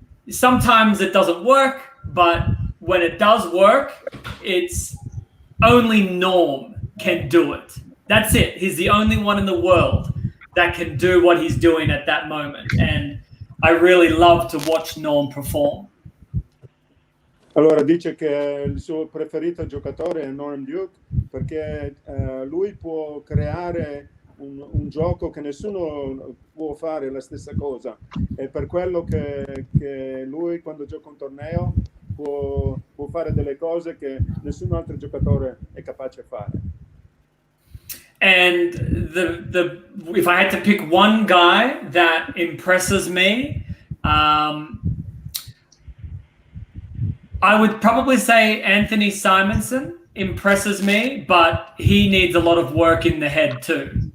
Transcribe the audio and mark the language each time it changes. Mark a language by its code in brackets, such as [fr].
[en] Sometimes it doesn't work, but when it does work, it's only Norm can do it. That's it. He's the only one in the world that can do what he's doing at that moment. And I really love to watch Norm perform. [it] Allora dice che il suo preferito giocatore è Norm Duke perché lui può creare un gioco che nessuno può fare la stessa cosa. È per quello che lui quando gioca un torneo può fare delle cose che nessun altro giocatore è capace di fare. [en] And if I had to pick one guy that impresses me, I would probably say Anthony Simonson impresses me, but he needs a lot of work in the head too.